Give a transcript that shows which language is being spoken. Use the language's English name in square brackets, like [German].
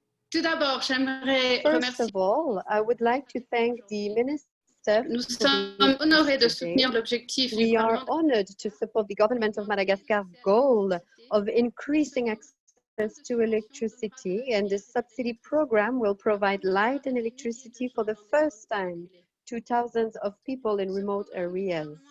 [English] First of all, I would like to thank the Minister. [French] Nous sommes honorés de soutenir l'objectif. [English] We are honored to support the government of Madagascar's goal of increasing access to electricity, and this subsidy program will provide light and electricity for the first time to thousands of people in remote areas.